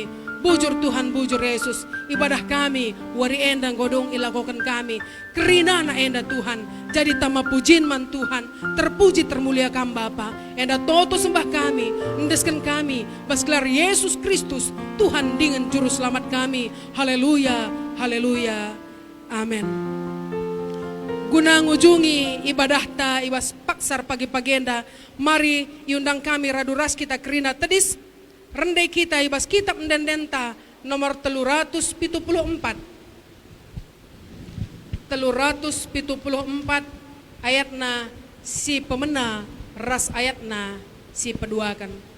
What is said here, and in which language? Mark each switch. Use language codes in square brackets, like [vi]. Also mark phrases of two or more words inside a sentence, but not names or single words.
[btx] Bujur Tuhan, bujur Yesus, ibadah kami, wari endang godong ilakokan kami, kerina na enda Tuhan, jadi tama pujin man Tuhan, terpuji termulia kam Bapa, enda toto sembah kami, endeskan kami, basgelar Yesus Kristus, Tuhan [id] dengan juru selamat [btx] kami, haleluya, haleluya, amin. Guna ngunjungi ibadah ta ibas paksar pagi-pagenda, mari iundang kami raduras kita kerina tedis, rendai kita ibas kitab ndendenta nomor 374 ayatna si pemena ras ayatna si peduakan.